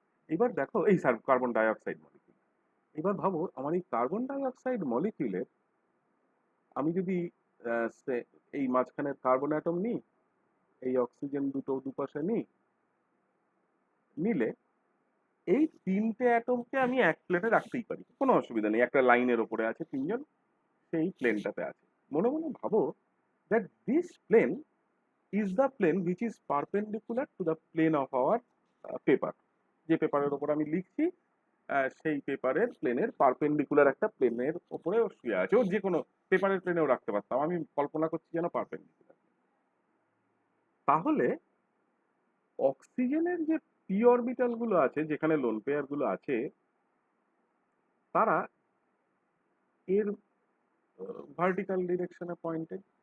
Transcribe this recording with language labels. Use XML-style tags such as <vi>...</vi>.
<bn>এবার দেখো, এই কার্বন ডাই অক্সাইড মলিকিউল। এবার ভাবো আমার এই কার্বন ডাই অক্সাইড মলিকিউলের আমি যদি এই মাঝখানের কার্বন অ্যাটম নিই, এই অক্সিজেন দুটো দুপাশে নিলে এই তিনটে অ্যাটমকে আমি এক প্লেনে রাখতেই পারি, কোনো অসুবিধা নেই। একটা লাইনের ওপরে আছে তিনজন, সেই প্লেনটাতে আছে। মনে মনে ভাবো</bn> <en>that this plane is the plane which is perpendicular to the plane of our paper.</en> <bn>যে পেপারের ওপর আমি লিখছি সেই পেপারের প্লেনের পারপেন্ডিকুলার একটা প্লেনের ওপরে ও শুয়ে আছে। ও যে কোনো পেপারের প্লেনেও রাখতে পারতাম, আমি কল্পনা করছি যেন পারপেন্ডিকুলার। তাহলে অক্সিজেনের যে পি অরবিটাল গুলো আছে, যেখানে লোন পেয়ার গুলো আছে, তারা এর ভার্টিক্যাল ডিরেকশনে পয়েন্টেড।</bn>